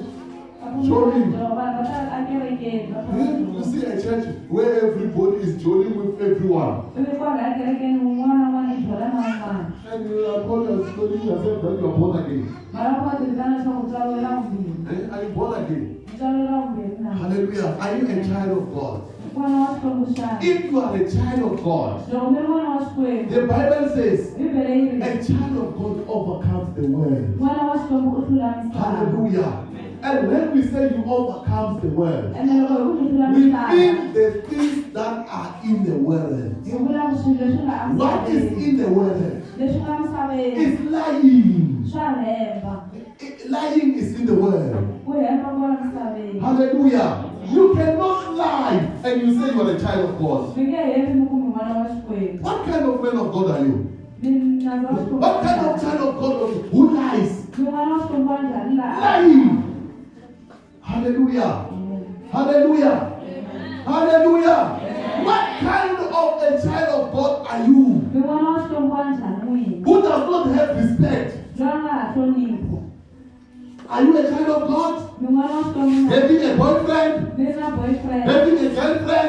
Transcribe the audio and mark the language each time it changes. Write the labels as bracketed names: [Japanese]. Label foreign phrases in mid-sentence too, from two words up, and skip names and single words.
[Tsonga] A ku [English] Show me. [Tsonga] swidyoho, vanhu va ta a kerekeni va famba [English] You [Tsonga] swidyoho. [English] see a church where everybody is joining with everyone. [Tsonga] Ivi kwala ekerekeni un'wana na un'wana i byela na un'wana. [English] And you are calling yourself that you are born again. [Tsonga] Mara va kha tivitana leswaku u tswariwela vumbirhi. [English] Eh? Are you born again? [Tsonga] U tswariwela vumbirhi na. [English] Hallelujah. Are you a child of God? [Tsonga] N'wana wa Xikwembu xana. [English] If you are a child of God, [Tsonga] Loko mi ri n'wana wa Xikwembu, [English] the Bible says [Tsonga] Bibele yi ri [English] a child of God overcomes the world. [Tsonga] n'wana wa Xikwembu u hlula misava. [English] Hallelujah. And when we say you overcomes the world, [Tsonga] Ene loko hi ku mi hlula [English] we [Tsonga] misava, [English] mean the things that are in the world. [Tsonga] hi vula ku swilo leswi nga [English] What is [Tsonga] emisaveni. [English] in the world? [Tsonga] Leswi nga misaveni [English] It's lying. [Tsonga] swa hemba. [English] Lying is in the world. [Tsonga] Ku hemba ku va misaveni. Hallelujah. [English] You cannot lie and you say you are a child of God. [Tsonga] Mi nge hembi mi ku mi n'wana wa Xikwembu. [English] What kind of man of God are you? [Tsonga] Mi nandza wa Xikwembu. [English] What kind of child of God are you? Who lies? [Tsonga] Mi n'wana wa Xikwembu wa njhani laha? [English] Lying. Hallelujah. Hallelujah. Hallelujah. What kind of a child of God are you? Who does not have respect? Are you a child of God? Having a boyfriend? Having a girlfriend?